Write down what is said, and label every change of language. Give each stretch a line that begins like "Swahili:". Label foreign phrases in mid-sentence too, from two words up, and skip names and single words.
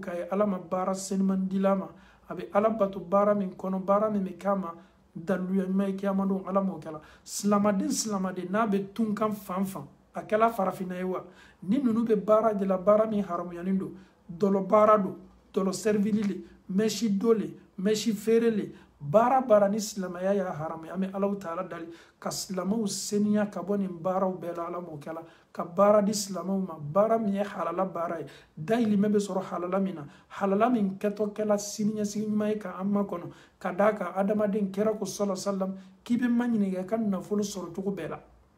Bambara: k'a ye Ala ma baara seniman dila ma a bɛ Ala bato baara min kɔnɔ baara min bɛ k'a ma daliluya ɲuman ye kiyama don Ala m'o kɛla silamaden n'a bɛ tunkan fan fan a kɛla farafinna ye wa ni ninnu bɛ baara de la baara min haramuyanin don dɔlɔ baara don dɔlɔ servili le mɛsi do le mɛsi feere le baara ni silamɛya y'a haramuya an bɛ Alahu Taala dali ka silamɛw seniya ka bɔ nin baaraw bɛɛ la Ala m'o kɛla ka baara di silamɛw ma baara min ye halala baara ye dayirimɛ bɛ sɔrɔ halala min na halala min kɛtɔ kɛla siniɲɛsigi ɲuman ye k'an makɔnɔ ka d'a kan adamaden kɛra ko sallam k'i bɛ ma ɲininka i ka nafolo sɔrɔ cogo bɛɛ la